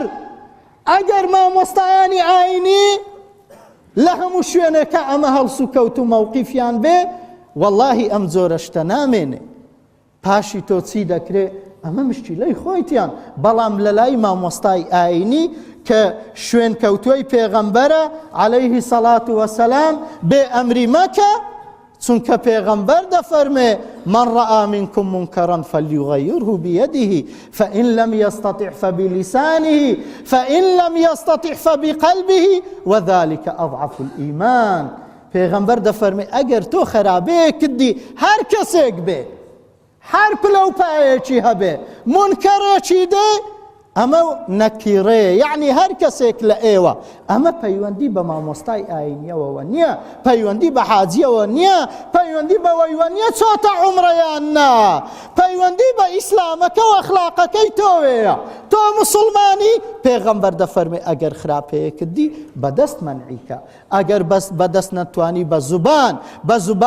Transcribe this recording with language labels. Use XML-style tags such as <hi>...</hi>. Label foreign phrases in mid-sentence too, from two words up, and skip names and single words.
<ckb>ئەگەر مامۆستایانی ئاینی لە هەموو شوێنێکە ئەمە هەڵس و کەوت و مەوقیفیان بێ، وەڵڵاهی ئەم جۆرە شتە نامێنێ. پاشی تۆ چی دەکرێ؟ ئەمە مشکیلەی خۆیتیان. بەڵام لە لای مامۆستای ئاینی کە شوێن کەوتووی پێغەمبەرە</ckb> <ar>عەلەیهی سەڵات وەسەلام</ar> <ckb>بێ ئەمری مەکە، چونکە پێغەمبەر دەفەرمێ</ckb> <ar>من رأى منكم منكرا فليغيره بيده فإن لم يستطع فبلسانه فإن لم يستطع فبقلبه وذلك أضعف الإيمان.</ar> <ckb>پێغەمبەر دەفەرمێ ئەگەر تۆ خەرابەیەکت دی، هەر کەسێک بێ، هەر پلە و پایەکی هەبێ منکەڕێکی دێ ئەمە نەکیڕێ یعنی هەر کەسێک لە ئێوە ئەمە پەیوەندی بە مامۆستای ئاینیەوەوە نییە پەیوەندی بە حاجیەوە نییە پەیوەندی بەوەیوە نییە چۆتە عومڕەیان نا پەیوەندی بە ئیسلامەکە و ئەخلاقەکەی تۆوەیە تۆ مسلمانی پێغەمبەر دەفەرمێ ئەگەر خراپەیەکردی بەدەست مەنعیکە ئەگەر بەدەست نەتوانی بە زوبان</ckb>